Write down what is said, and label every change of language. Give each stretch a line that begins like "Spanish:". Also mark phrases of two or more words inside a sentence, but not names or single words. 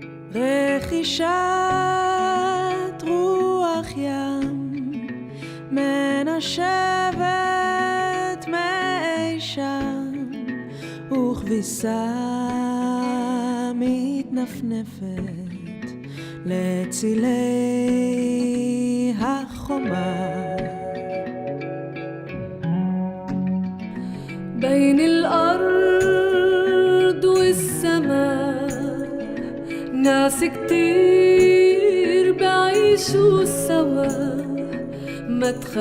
Hebrew: רכישת רוח ים מנשבת מאי שם וכביסה מתנפנפת לצילי החומה
Arabic: بين الأرض والسماء ناس كتير بعيشوا سوا ما